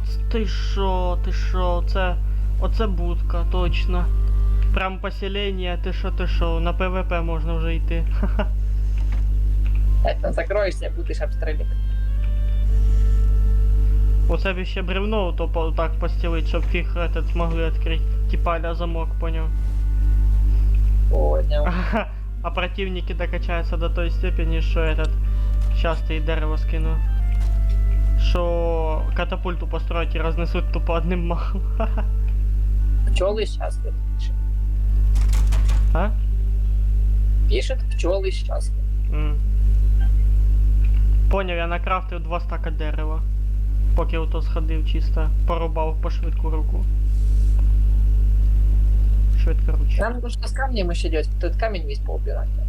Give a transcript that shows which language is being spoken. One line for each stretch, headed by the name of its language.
Ukrainian: Ти шо, оце будка, точно. Прям поселення, ти шо, на ПВП можна вже йти.
Russian: Это закроешься, будешь обстрелять.
Ukrainian: Оце б ще бревно то так постелить, щоб фіг этот змогли відкрити. Типа ля замок, поняв.
Russian: Понял. А противники докачаются до той степени, что этот... Сейчас ты и дерево скину. Что катапульту построить и разнесут тупо одним махом. Пчелы счастливы. Пишет. А? Пишет, пчелы счастливы.
Ukrainian: Поняв, я накрафтив 2 стака дерева. Поки ото сходив чисто, порубав по швидку руку. Швидко ручка.
Russian: Нам нужно с камнем еще делать. Этот камень весь поубирать.